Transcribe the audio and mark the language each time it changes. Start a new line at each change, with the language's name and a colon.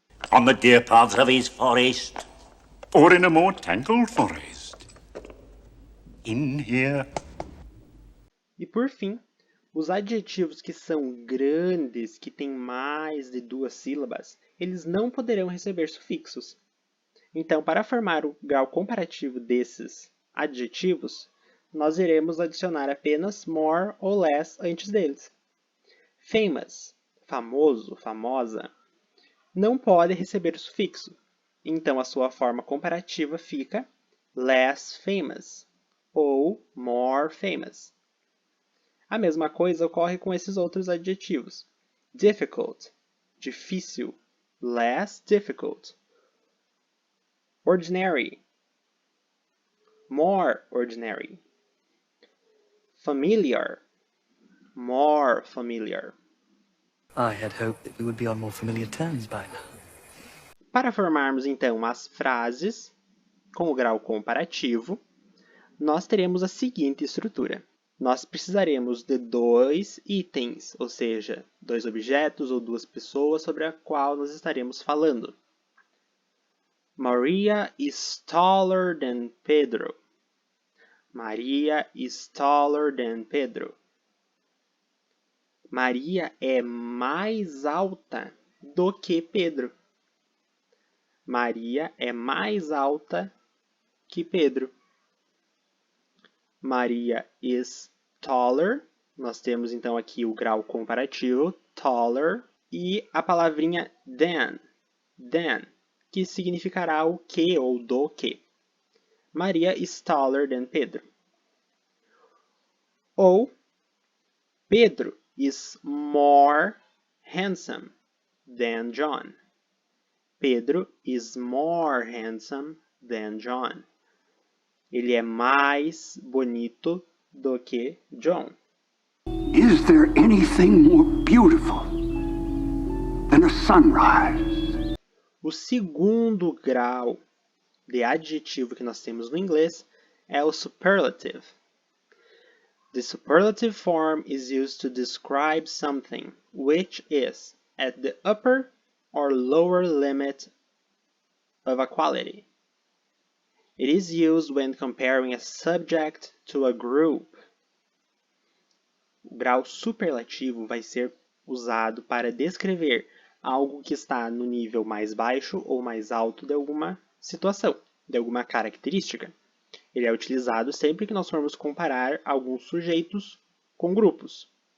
English: On the deer paths of his forest, or in a more tangled forest. In here.
Portuguese: E por fim, os adjetivos que são grandes, que têm mais de duas sílabas, eles não poderão receber sufixos. Então, para formar o grau comparativo desses adjetivos, nós iremos adicionar apenas more ou less antes deles. Famous, famoso, famosa, não pode receber o sufixo. Então, a sua forma comparativa fica
English: less famous
Portuguese: ou
English: more famous.
Portuguese: A mesma coisa ocorre com esses outros adjetivos.
English: Difficult, difícil, less difficult. Ordinary, more ordinary. Familiar, more familiar. I had hoped that we would be on more familiar terms by now.
Portuguese: Para formarmos então as frases com o grau comparativo, nós teremos a seguinte estrutura. Nós precisaremos de dois itens, ou seja, dois objetos ou duas pessoas sobre a qual nós estaremos falando.
English: Maria is taller than Pedro. Maria is taller than Pedro.
Portuguese: Maria é mais alta do que Pedro. Maria é mais alta que Pedro.
English: Maria is taller.
Portuguese: Nós temos então aqui o grau comparativo, taller, e a palavrinha than, que significará o que ou do que.
English: Maria is taller than Pedro. Ou Pedro is more handsome than John. Pedro is more handsome than John.
Portuguese: Ele é mais bonito do que John.
English: Is there anything more beautiful than a sunrise?
Portuguese: O segundo grau de adjetivo que nós temos no inglês é o superlative.
English: The superlative form is used to describe something which is at the upper or lower limit of a quality. It is used when comparing a subject to a group.
Portuguese: O grau superlativo vai ser usado para descrever algo que está no nível mais baixo ou mais alto de alguma situação, de alguma característica. Ele é utilizado sempre que nós formos comparar alguns sujeitos com grupos.